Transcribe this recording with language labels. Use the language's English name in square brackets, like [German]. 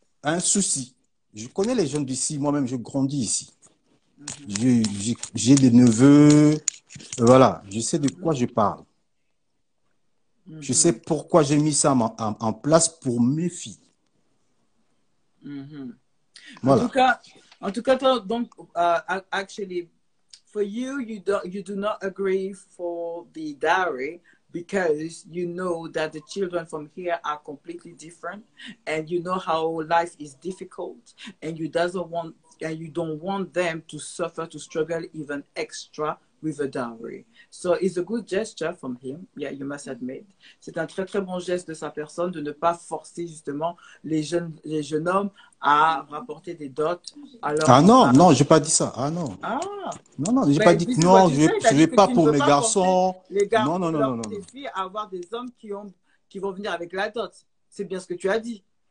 [French] Un souci. Je connais les jeunes d'ici, moi-même, je grandis ici. J'ai des neveux, voilà, je sais de quoi je parle. Je sais pourquoi j'ai mis ça en place pour mes filles. Voilà. En tout cas, toi, donc, [English] actually, for you, you do not agree for the dowry because you know that the children from here are completely different, and you know how life is difficult, and you don't want them to suffer, to struggle even extra with a dowry. So it's a good gesture from him. Yeah, you must admit. [French] C'est un très très bon geste de sa personne de ne pas forcer justement les jeunes hommes à rapporter des dots. Non, j'ai pas dit ça. Non, j'ai pas dit non, je vais pas pour mes garçons. Les garçons, tes filles, avoir des hommes qui ont qui vont venir avec la dot. C'est bien ce que tu as dit.